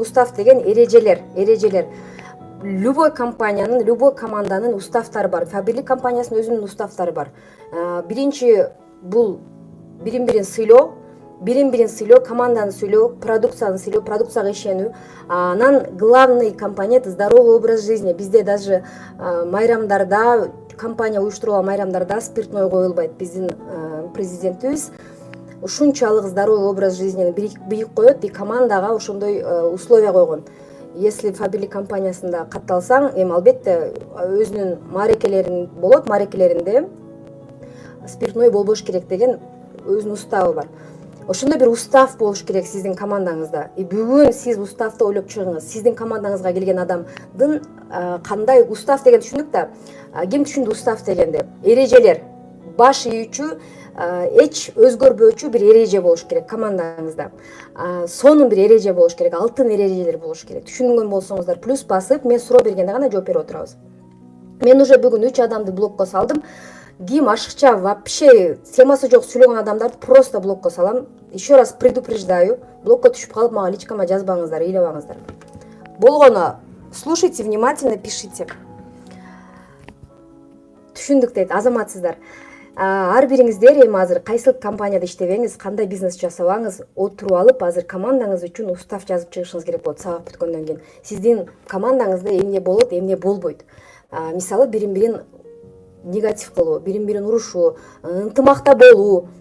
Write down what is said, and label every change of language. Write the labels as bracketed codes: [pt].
[ky] Устав деген эрежелер. Любой компаниянын, любой команданын уставтары бар. Фаберлик компаниясынын өзүнүн уставтары бар. Биринчи бул бирин-бирин сыйлоо, команданы сыйлоо, продукцияны сыйлоо, продукцияга ишенүү. Анан главный компонент [ru] здоровый образ жизни. [ky] Бизде даже майрамдарда, компания уюштурган майрамдарда спиртной коюлбайт. Биздин президентибиз ушунчалык здоровый образ жизнини бийик коет, и командага ошондой условия койгон. Если фаберлик компаниясында катталсаң, эми албетте өзүнүн маарекелерин болот, маарекелеринде спиртной болбош керек деген өзүнүн уставы бар. Ошондой бир устав болуш керек сиздин командаңызда. И бүгүн сиз уставды ойлоп чыгыңыз. Сиздин командаңызга келген адамдын кандай устав деген түшүндүк да. Ким түшүндү устав дегенди? Эрежелер. Баш ийүүчү, эч өзгөрбөөчү бир эреже болуш керек командаңызда. Сонун бир эреже болуш керек, алтын эрежелер болуш керек. Түшүнгөн болсоңуздар плюс басып, мен суроо бергенде гана жооп берип отурабыз. Мен уже бүгүн 3 адамды блокко салдым. Ким ашыкча вообще темасы жок сүйлөгөн адамдарды просто блокко салам. [ru] Еще раз предупреждаю, [ky] блокко түшүп калып мага личкама жазбаңыздар, ыйлабаңыздар. [ru] Болгону слушайте внимательно, пишите. [ky] Түшүндүк дейт, азаматсыздар. Ар бириңиздер эми азыр кайсыл компанияда иштебеңиз, кандай бизнес жасабаңыз, отуруп алып азыр командаңыз үчүн устав жазып чыгышыңыз керек болот сабак бүткөндөн кийин. Сиздин командаңызда эмне болот, эмне болбойт. Мисалы бирин-бирин негатив кылуу, бирин-бирин урушуу, ынтымакта болуу.